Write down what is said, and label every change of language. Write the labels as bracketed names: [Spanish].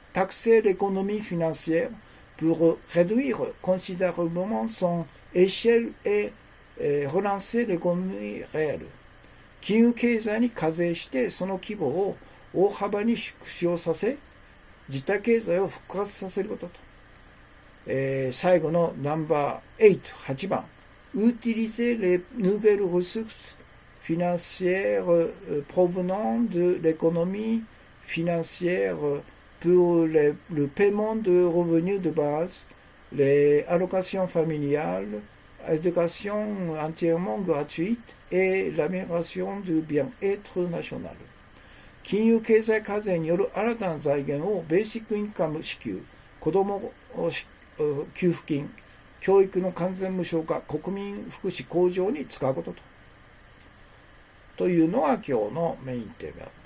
[French] taxer l'économie financière pour réduire considérablement son échelle et relancer l'économie réelle。 [Japanese] 金融経済に課税してその規模を大幅に縮小させ、自体経済を復活させることと。最後のナンバー8番。 [French] utiliser les nouvelles ressources financières provenant de l'économie financière pour le paiement de revenus de base, les allocations familiales, l'éducation entièrement gratuite et l'amélioration du bien-être national。 [Japanese] 金融経済課税による新たな財源をベーシックインカム支給、子ども給付金、教育の完全無償化、国民福祉向上に使うことというのが今日のメインテーマ。